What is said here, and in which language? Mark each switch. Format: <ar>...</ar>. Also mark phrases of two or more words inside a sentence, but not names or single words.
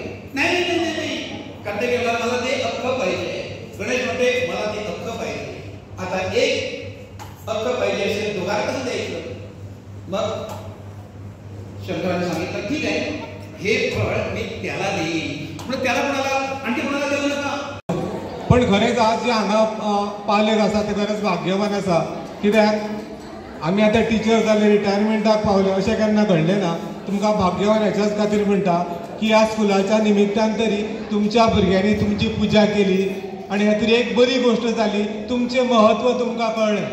<mr>नाही नाही नाही नाही, कार्तिकेय म्हणाला, मला ते अख्खं पाहिजे. गणेश म्हणते, मला ते अख्खं पाहिजे. आता एक अख्खं पाहिजे असेल, दोघांना कसं द्यायचं? मग शंकराने सांगितलं, ठीक आहे, हे फळ मी त्याला देईन. पण त्याला कोणाला आणखी कोणाला देऊ नका.</mr> <kok>पण खरेंच आज जे हांगा पालक आसा ते खरेंच भाग्यवान आसा. कित्याक आमी आतां टिचर जाले, रिटायरमेंटाक पावले, अशें केन्ना घडलें ना. तुमकां भाग्यवान हेच्याच खातीर म्हणटा की ह्या स्कुलाच्या निमित्तान तरी तुमच्या भुरग्यांनी तुमची पुजा केली आनी हातूंत एक बरी गोश्ट जाली, तुमचें महत्व तुमकां कळ्ळें.</kok>